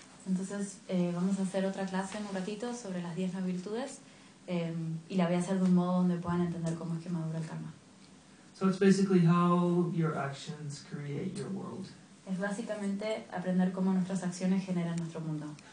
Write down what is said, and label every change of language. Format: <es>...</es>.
<es>Entonces, vamos a hacer otra clase en un ratito sobre las 10 no virtudes, y la voy a hacer de un modo donde puedan entender cómo es que madura el karma.</es> <en>So it's basically how your actions create your world.</en> <es>Es básicamente aprender cómo nuestras acciones generan nuestro mundo.</es>